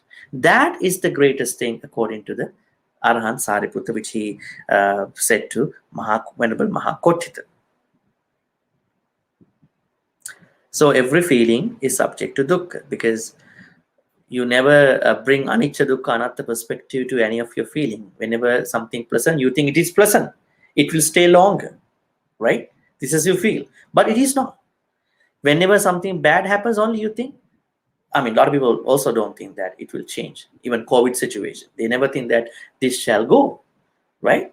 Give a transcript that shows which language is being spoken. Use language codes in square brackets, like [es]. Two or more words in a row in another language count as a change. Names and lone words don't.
[en] That is the greatest thing according to the Arahant Sariputta, which he said to Venerable Mahakotthita. So every feeling is subject to dukkha, because you never bring [pi] anicca, dukkha, anatta [en] perspective to any of your feeling. Whenever something pleasant, you think it is pleasant. It will stay longer, right? This is you feel, but it is not. Whenever something bad happens, only you think. I mean, a lot of people also don't think that it will change. Even COVID situation, they never think that this shall go, right?